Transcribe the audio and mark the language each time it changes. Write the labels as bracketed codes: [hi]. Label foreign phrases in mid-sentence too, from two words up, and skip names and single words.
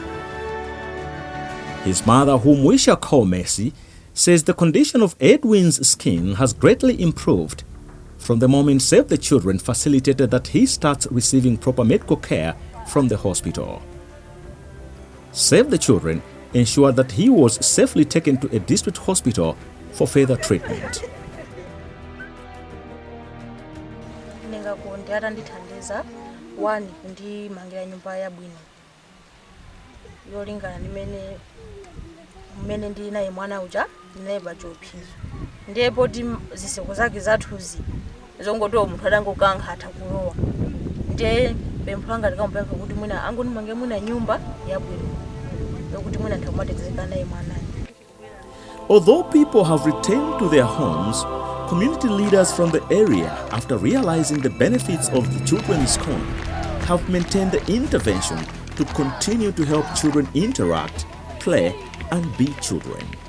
[en] His mother, whom we shall call Mercy, says the condition of Edwin's skin has greatly improved from the moment Save the Children facilitated that he starts receiving proper medical care from the hospital. Save the Children ensured that he was safely taken to a district hospital for further treatment. [ny] Ndithandiza wani kundimangira nyumba yabwino yolingana mmene ndili naye mwana uja ndinaye bachophizo ndipo ziseko zake zathuzi zongotowa munthu adangokankhatha kulowa ndiye pempho langa likamupempha kuti mwina angonimange mwina nyumba yabwino yokuti mwina nthakumatezeka naye mwanayo. [en] Although people have returned to their homes, community leaders from the area, after realizing the benefits of the children's corner, have maintained the intervention to continue to help children interact, play, and be children.